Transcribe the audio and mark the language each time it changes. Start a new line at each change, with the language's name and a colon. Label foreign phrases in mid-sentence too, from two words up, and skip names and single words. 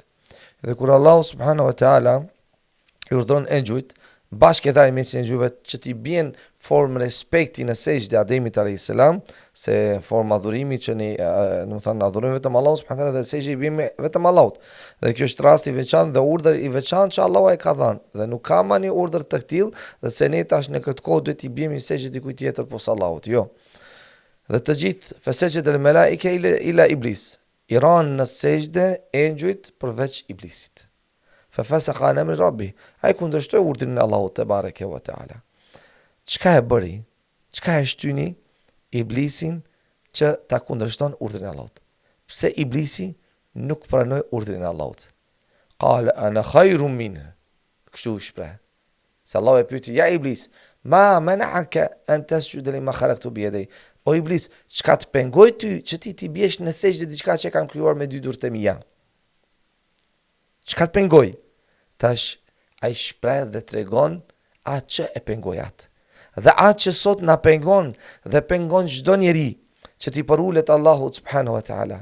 Albanian: Dhe kur Allahu
Arabic: سبحانه وتعالى
Albanian: I urdhron engjujt bashkë edhe me engjujve që t'i bien formë respekti në sejdë Ademit
Arabic: عليه السلام,
Albanian: se forma adhurimi që ne domethënë adhurojmë vetëm Allahun subhanahu wa taala dhe sejdë I bën vetëm Allahut. Dhe kjo është rasti I veçantë dhe urdhër I veçantë që Allahu e ka dhënë dhe nuk ka mani urdhër të tillë dhe se ne tash në këtë kohë duhet I bëjmë sejdë dikujt tjetër posa Allahut. Jo. Dhe të gjithë
Arabic: فسجد الملائكة إلا إبليس.
Albanian: I ranë në sejdë engjujt përveç Iblisit.
Arabic: ففسق عن أمر ربه.
Albanian: Ai kundërshtoi urdhrin e Allahut
Arabic: تبارك وتعالى.
Albanian: Çka e bëri? Çka e shtyni iblisin që ta kundërshton urdhrin e Allahut? Pse iblisi nuk pranoi urdhrin e Allahut?
Arabic: قال أنا خير منه.
Albanian: Kështu shpreh. Se Allah e pyeti,
Arabic: يا إبليس ما منعك أن تسجد لما خلقت بيدي.
Albanian: O iblis, çka të pengoi ty që ti biesh në sejdë diçka që kam krijuar me dy dorë të mia? Çka të pengoi? Tash ai shpreh dhe tregon atë që e pengoi atë. Dhe atë që sot na pengon dhe pengon çdo njeri që ti përulet Allahu
Arabic: سبحانه وتعالى.